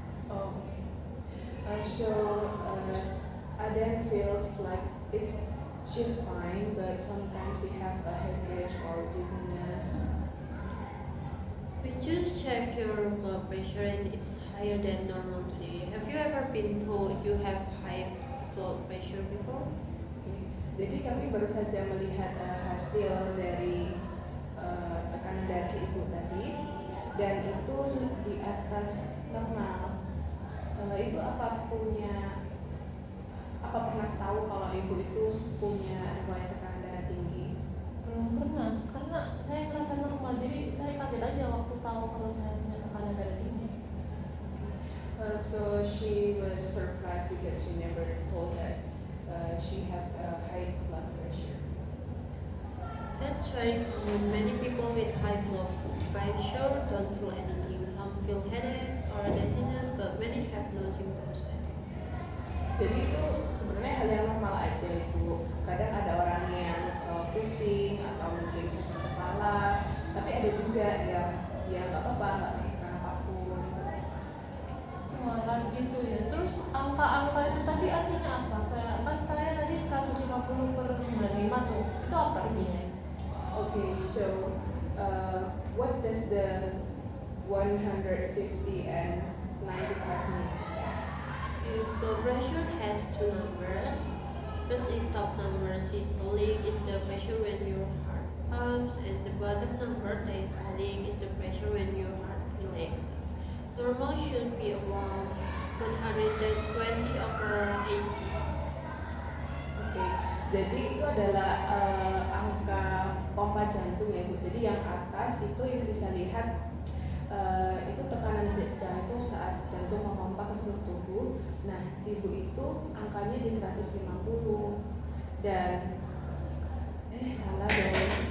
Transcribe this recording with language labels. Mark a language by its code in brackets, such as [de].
[en] Oh, so Aden feels like she's fine, but sometimes she have a headache or dizziness. We just check your blood pressure and it's higher than normal today. Have you ever been told you have high blood pressure before? Okay. [id] Jadi kami baru saja melihat hasil dari tekanan darah Ibu tadi, dan itu di atas normal. Ibu apa pernah tahu kalau Ibu itu punya riwayat tekanan darah tinggi? Belum pernah, karena saya ngerasa normal, jadi saya kaget aja waktu tahu kalau saya punya tekanan darah tinggi. [en] So she was surprised because she never told that she has a high blood pressure. That's very common. Many people with high blood pressure don't feel anything. Some feel headaches or dizziness, but many have no symptoms. [id] Jadi itu sebenarnya hal yang normal aja Ibu. Kadang ada orang yang pusing atau mungkin sakit kepala, tapi ada juga yang nggak apa-apa, nggak merasakan apapun. Malah gitu ya. Terus angka-angka itu tadi artinya apa? Kayak kan saya tadi 150/95 tuh. Itu apa artinya? [en] Okay, so what does the 150 and 95 mean? If the pressure has two numbers, first is top number systolic is the pressure when your heart pumps, and the bottom number diastolic is the pressure when your heart relaxes. Normal should be around 120/80. [id] Oke, jadi itu adalah angka pompa jantung ya Bu. Jadi yang atas itu Ibu bisa lihat itu tekanan jantung saat jantung memompa ke seluruh tubuh. Nah, Ibu itu angkanya di 150 dan salah dong.